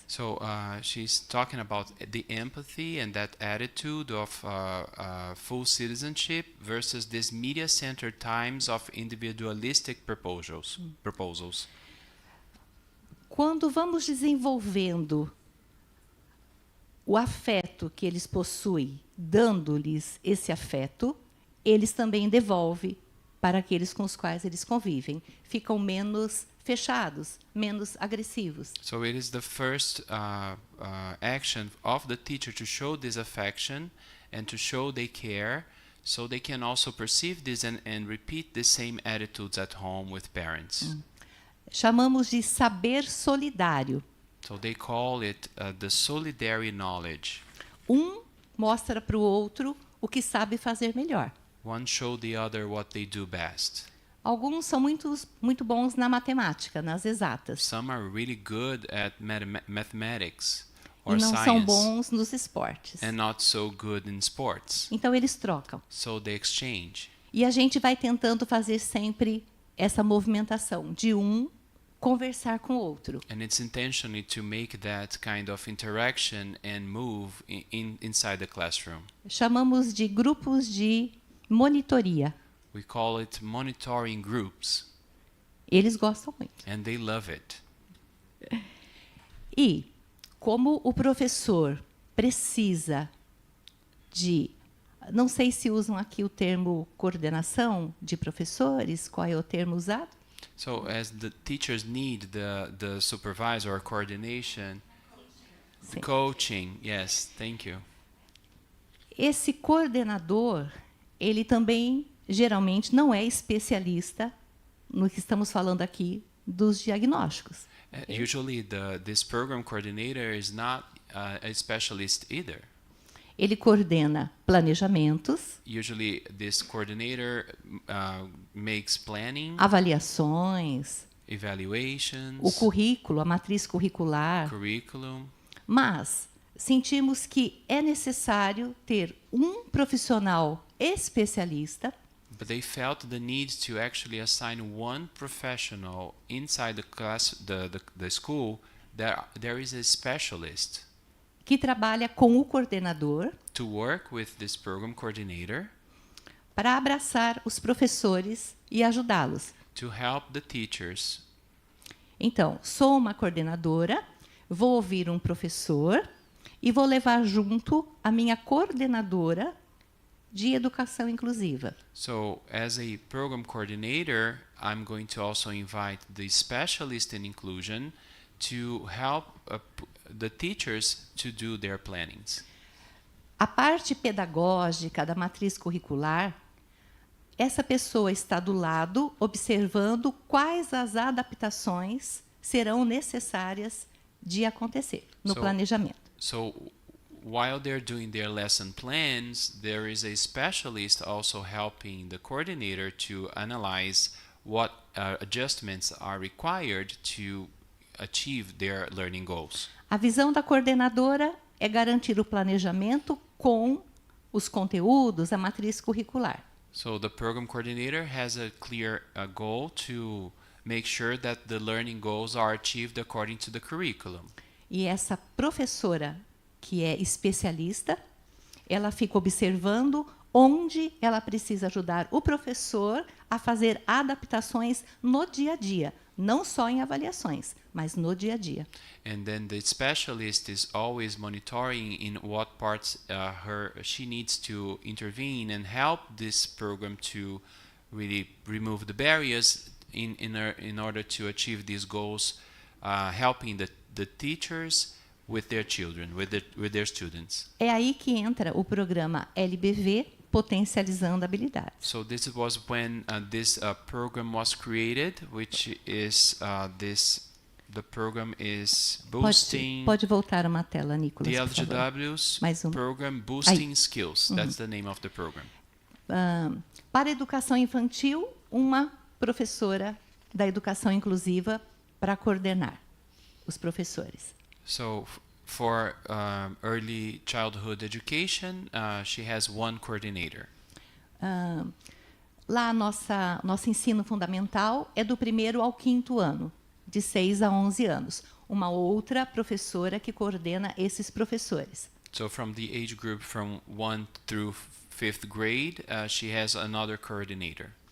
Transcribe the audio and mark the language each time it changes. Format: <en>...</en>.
<en>So she's talking about the empathy and that attitude of full citizenship versus this media-centered times of individualistic proposals.</en> <pt>Quando vamos desenvolvendo o afeto que eles possuem, dando-lhes esse afeto, eles também devolvem para aqueles com os quais eles convivem. Ficam menos fechados, menos agressivos.</pt> <en>So it is the first action of the teacher to show this affection and to show they care, so they can also perceive this and repeat the same attitudes at home with parents.</en> <pt>Chamamos de saber solidário.</pt> <en>So they call it the solidary knowledge.</en> <pt>Mostra para o outro o que sabe fazer melhor.</pt> <en>One show the other what they do best.</en> <pt>Alguns são muito bons na matemática, nas exatas.</pt> <en>Some are really good at mathematics</en> <pt>E</pt> <en>or</en> <pt>não</pt> <en>science</en> <pt>são bons nos esportes.</pt> <en>and not so good in sports.</en> <pt>Então eles trocam.</pt> <en>So they exchange.</en> <pt>E a gente vai tentando fazer sempre essa movimentação de conversar com o outro.</pt> <en>And it's intentionally to make that kind of interaction and move inside the classroom.</en> <pt>Chamamos de grupos de monitoria.</pt> <en>We call it monitoring groups,</en> <pt>Eles gostam muito.</pt> <en>and they love it.</en> <pt>E, como o professor precisa de... Não sei se usam aqui o termo coordenação de professores, qual é o termo usado?</pt> <en>So as the teachers need the supervisor or coordination,</en> <pt>Sim.</pt> <en>coaching, yes, thank you.</en> <pt>Esse coordenador, ele também, geralmente, não é especialista no que estamos falando aqui dos diagnósticos.</pt> <en>Usually this program coordinator is not a specialist either.</en> <pt>Ele coordena planejamentos,</pt> <en>Usually this coordinator makes planning,</en> <pt>avaliações,</pt> <en>evaluations,</en> <pt>o currículo, a matriz curricular,</pt> <en>curriculum.</en> <pt>mas sentimos que é necessário ter profissional especialista</pt> <en>But they felt the need to actually assign one professional inside the class, the school. There is a specialist</en> <pt>que trabalha com o coordenador</pt> <en>to work with this program coordinator</en> <pt>para abraçar os professores e ajudá-los.</pt> <en>to help the teachers.</en> <pt>Então, sou uma coordenadora, vou ouvir um professor e vou levar junto a minha coordenadora de educação inclusiva.</pt> <en>So as a program coordinator, I'm going to also invite the specialist in inclusion to help the teachers to do their plannings.</en> <pt>A parte pedagógica da matriz curricular, essa pessoa está do lado, observando quais as adaptações serão necessárias de acontecer no planejamento.</pt> <en>So while they're doing their lesson plans, there is a specialist also helping the coordinator to analyze what adjustments are required to achieve their learning goals.</en> <pt>A visão da coordenadora é garantir o planejamento com os conteúdos, a matriz curricular.</pt> <en>So the program coordinator has a clear goal to make sure that the learning goals are achieved according to the curriculum.</en> <pt>E essa professora, que é especialista, ela fica observando onde ela precisa ajudar o professor a fazer adaptações no dia a dia, não só em avaliações, mas no dia a dia.</pt> <en>And then the specialist is always monitoring in what parts she needs to intervene and help this program to really remove the barriers in order to achieve these goals, helping the teachers with their children, with their students.</en> <pt>É aí que entra o programa LBV, Potencializando Habilidades.</pt> <en>So this was when this program was created, which is the program is boosting</en> <pt>Pode voltar uma tela, Nicolas,</pt> <en>the</en> <pt>por favor.</pt> <en>LGW's</en> <pt>Mais uma.</pt> <en>program Boosting Skills. That's the name of the program.</en> <pt>Para a educação infantil, uma professora da educação inclusiva para coordenar os professores.</pt> <en>So for early childhood education, she has one coordinator.</en> <pt>Lá, nosso ensino fundamental é do 1º ao 5º ano, de 6 a 11 anos. Uma outra professora que coordena esses professores.</pt> <en>So from the age group from 1 through 5th grade, she has another coordinator.</en>